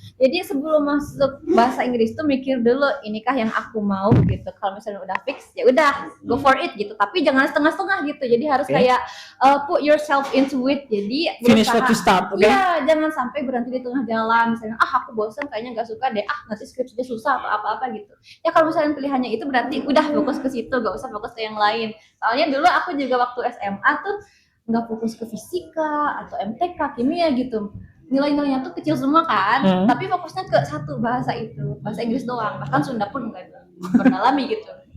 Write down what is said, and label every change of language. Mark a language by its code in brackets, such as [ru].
[id] Jadi sebelum masuk bahasa Inggris tuh mikir dulu, inikah yang aku mau gitu. Kalau misalnya udah fix, ya udah [en] go for it [id] gitu. Tapi jangan setengah-setengah gitu. Jadi harus Oke. [en] kayak put yourself into it. [id] Jadi [en] Finish what you start, oke? [id] Iya, jangan sampai berhenti di tengah jalan. Misalnya, aku bosan, kayaknya nggak suka deh. Nanti skripsinya susah atau apa-apa gitu. Ya kalau misalnya pilihannya itu berarti udah fokus ke situ, gak usah fokus ke yang lain. Soalnya dulu aku juga waktu SMA tuh nggak fokus ke fisika atau MTK kimia gitu. Nilai-nilainya tuh kecil semua kan, tapi fokusnya ke satu bahasa itu, bahasa Inggris doang, bahkan Sunda pun nggak berdalami gitu.